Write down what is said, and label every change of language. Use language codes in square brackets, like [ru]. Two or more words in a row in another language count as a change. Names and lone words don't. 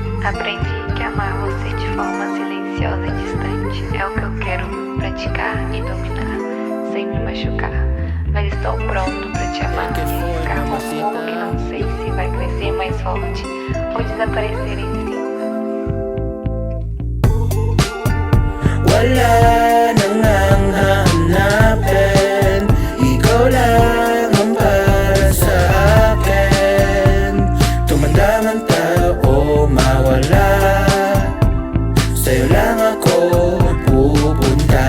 [pt] Aprendi que amar você de forma silenciosa e distante é o que eu quero praticar e dominar, sem me machucar. Mas estou pronto pra te amar e ficar com um fogo que não sei se vai crescer mais forte ou desaparecer em si. [tl] Wala nang ang hahanapin, ikaw lang ang para sa akin. Tumanda man tayo o mawala, sa'yo lang ako pupunta.